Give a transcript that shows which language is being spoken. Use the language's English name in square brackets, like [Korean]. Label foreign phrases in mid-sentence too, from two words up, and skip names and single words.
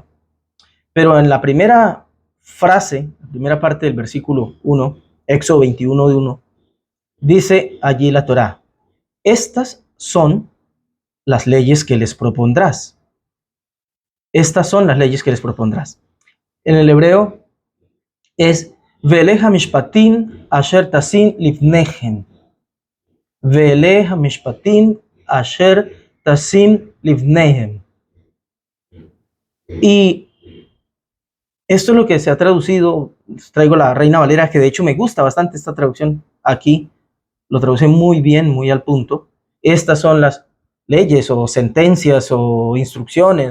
[Spanish] Pero en la primera frase, la primera parte del versículo 1, Éxodo 21 de 1, dice allí la Torá: estas son las leyes que les propondrás. Estas son las leyes que les propondrás. En el hebreo es [Hebrew] ואלה משפטים אשר תשים לפניהם. ואלה משפטים אשר תשים לפניהם. [Spanish] Y esto es lo que se ha traducido. Traigo la Reina Valera, que de hecho me gusta bastante esta traducción aquí. Lo traduce muy bien, muy al punto. Estas son las leyes o sentencias o instrucciones.